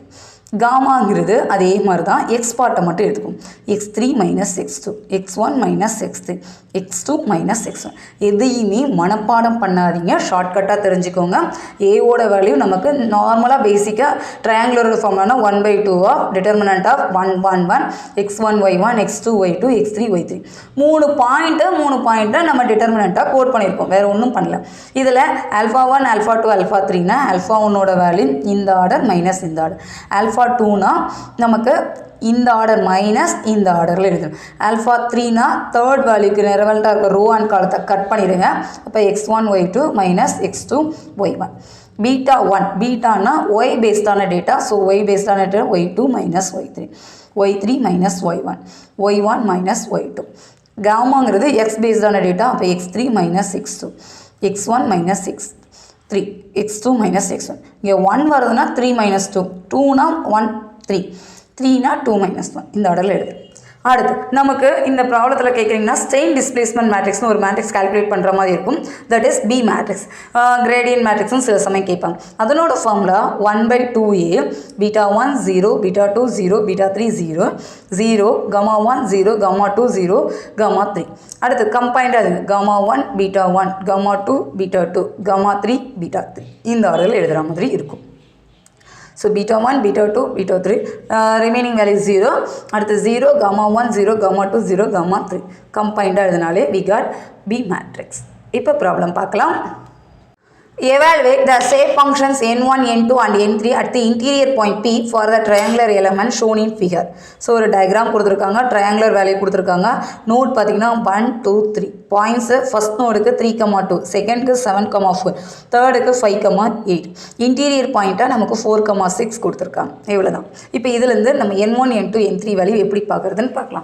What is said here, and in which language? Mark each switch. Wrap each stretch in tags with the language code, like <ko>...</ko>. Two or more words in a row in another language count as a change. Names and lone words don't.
<ta>காமாங்கிறது அதே மாதிரி தான், எக்ஸ் பார்ட்டை மட்டும் எடுத்துக்கும். x3 மைனஸ் x2 x1 மைனஸ் x3 x2 மைனஸ் x1. எதையுமே மனப்பாடம் பண்ணாதீங்க, ஷார்ட்கட்டாக தெரிஞ்சுக்கோங்க. ஏவோட வேல்யூ நமக்கு நார்மலாக பேசிக்காக ட்ரையாங்குலர் ஃபார்ம்னா</ta> <en>1/2 of determinant of</en> <ta>1 1 1 x1 y1 x2 y2 x3 y3. 3 பாயிண்ட்டை நம்ம டிட்டர்மினண்ட்டாக கோட் பண்ணியிருக்கோம், வேறு ஒன்றும் பண்ணல. இதில் α1 α2 α3னா α1ஓட வேல்யூ இந்த ஆர்டர் மைனஸ் இந்த ஆர்டர். α2னா நமக்கு இந்த ஆர்டர் மைனஸ் இந்த ஆர்டரில் எழுதணும். α3னா தேர்ட் வேல்யூக்கு ரெலவெண்ட்டாக இருக்க</ta> <en>row and</en> <ta>காலத்தை கட் பண்ணிடுங்க. அப்போ x1 y2 மைனஸ் x2 y1. β1 பீட்டானா ஒய்</ta> <en>based data.</en> <ta>ஸோ</ta> <en>y based data</en> <ta>y2 மைனஸ் y3 y3 மைனஸ் y1 y1 மைனஸ் y2. காமாங்கிறது</ta> <en>x based data.</en> <ta>அப்போ x3 மைனஸ் x2 x1 மைனஸ் x 3 x2 minus x1. இங்கே 1 வருதுன்னா 3 minus 2, 2னா 1 3, 3னா 2 minus 1. இந்த ஆர்டரில் எழுது. அடுத்து நமக்கு இந்த ப்ராப்ளத்தில் கேட்குறீங்கன்னா</ta> <en>strain displacement matrix</en> <ta>ஒரு மேட்ரிக்ஸ் கால்குலேட் பண்ணுற மாதிரி இருக்கும்.</ta> <en>that is B matrix. gradient matrix</en> <ta>சில சமயம் கேட்பாங்க. அதனோட ஃபார்முலா 1/2a பீட்டா 1 0 பீட்டா 2 0 பீட்டா 3 0 0 gamma 1 0 gamma 2 0 gamma 3. அடுத்து கம்பைன்டாக இருக்குது gamma 1 பீட்டா 1 gamma 2 பீட்டா 2 gamma 3 பீட்டா 3. இந்த ஆர்டரில் எழுதுகிற மாதிரி இருக்கும்.</ta> <en>So beta 1, beta 2, beta 3, remaining value 0.</en> <ta>அடுத்து 0, gamma 1, 0, gamma 2, 0, gamma 3. Combined ஆகுதுனாலே</ta> <en>we got B matrix.</en> <ta>இப்போ ப்ராப்ளம் பார்க்கலாம்.</ta> <en>Evaluate the shape functions n1, n2 and n3 at the interior point P for the triangular element shown in figure.</en> <ta>ஸோ ஒரு டயக்ராம் கொடுத்துருக்காங்க, ட்ரையாங்குலர் வேல்யூ கொடுத்துருக்காங்க. நோட் பார்த்தீங்கன்னா 1 2 3 பாயிண்ட்ஸு.</ta> <en>first node</en> <ta>3,2, செகண்டுக்கு 7,4, தேர்டுக்கு 5,8.</ta> <en>interior point</en> <ta>நமக்கு 4,6 கொடுத்துருக்காங்க. இவ்வளோ தான். இப்போ இதுலேருந்து நம்ம n1, n2, n3 வேல்யூ எப்படி பார்க்குறதுன்னு பார்க்கலாம்.</ta>